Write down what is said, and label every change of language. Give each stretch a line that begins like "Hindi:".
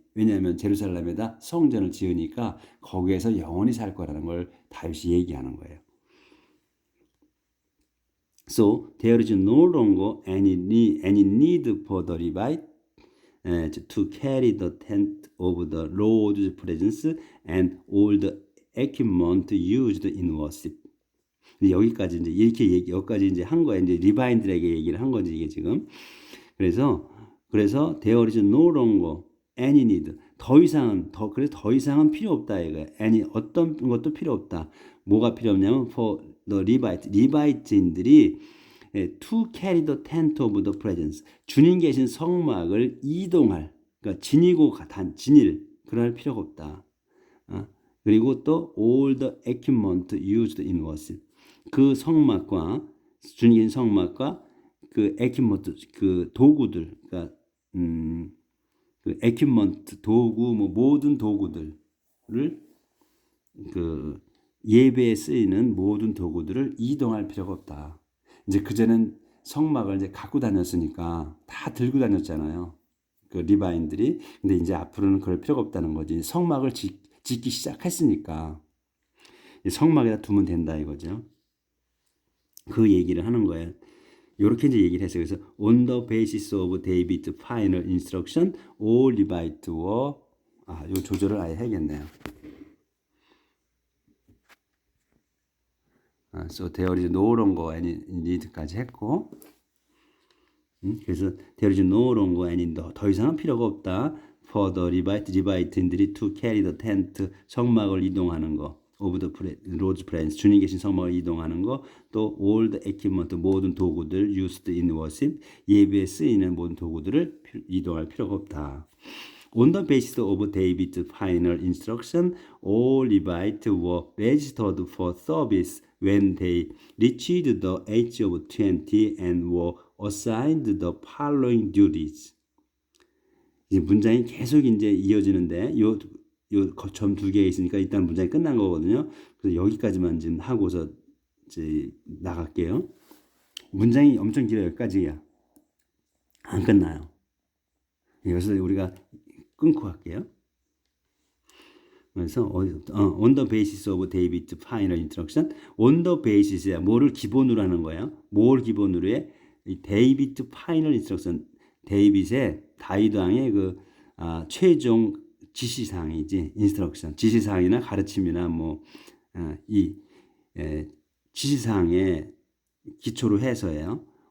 Korean: 왜냐하면 제루살렘에다 성전을 지으니까 거기에서 영원히 살 거라는 걸 다윗이 얘기하는 거예요.
English: So there is no longer any need for the Levite to carry the tent of the Lord's presence and all the equipment used in worship.
Korean: 여기까지 이제 여기까지 이제 한 거예요. 이제 리바인들에게 얘기를 한 거지 이게 지금. 그래서
English: there is no longer any need.
Korean: 더 이상은 필요 없다 이거예요. any 어떤 것도 필요 없다. 뭐가 필요 없냐면
English: for the
Korean: 리바이트인들이
English: to carry the tent of the presence.
Korean: 주님 계신 성막을 이동할, 그러니까 진일 그럴 필요가 없다.
English: 그리고 또 all the equipment used in worship.
Korean: 그 성막과 주님 계신 성막과 그 equipment 그 도구들, 그러니까 그 equipment 도구 뭐 모든 도구들을 그 예배에 쓰이는 모든 도구들을 이동할 필요가 없다. 이제 그전엔 성막을 이제 갖고 다녔으니까 다 들고 다녔잖아요. 그 리바인들이. 근데 이제 앞으로는 그럴 필요가 없다는 거지. 성막을 짓기 시작했으니까 성막에다 두면 된다 이거죠. 그 얘기를 하는 거예요. 이렇게 이제 얘기를 했어요. 그래서
English: on the basis of David's final instruction, all Levites were
Korean: 요 조절을 아예 해야겠네요.
English: So there is no longer any need
Korean: 까지 했고, 그래서
English: there is no longer any
Korean: 더 이상은 필요가 없다.
English: For the
Korean: 리바이트인들이
English: to carry the tent
Korean: 성막을 이동하는 거,
English: of the Lord's presence
Korean: 주님 계신 성막을 이동하는 거, 또
English: all the equipment
Korean: 모든 도구들
English: used in worship
Korean: 예배에 쓰이는 모든 도구들을 이동할 필요가 없다.
English: On the basis of David's final instruction, all Levites were registered for service when they reached the age of 20 and were assigned the following duties.
Korean: 이 문장이 계속 이제 이어지는데 요 점 두 개 있으니까 일단 문장이 끝난 거거든요. 그래서 여기까지만 지금 하고서 이제 나갈게요. 문장이 엄청 길어요. 여기까지야. 안 끝나요. 여기서 우리가 끊고 할게요. 그래서
English: on the basis of David's final instruction, on the basis
Korean: 야 뭐를 기본으로 하는 거예요? 뭘 기본으로 해?
English: David's final instruction,
Korean: 다윗 왕의 그 최종 지시사항이지, instruction, 지시사항이나 가르침이나 이 지시사항에 기초로 해서예요.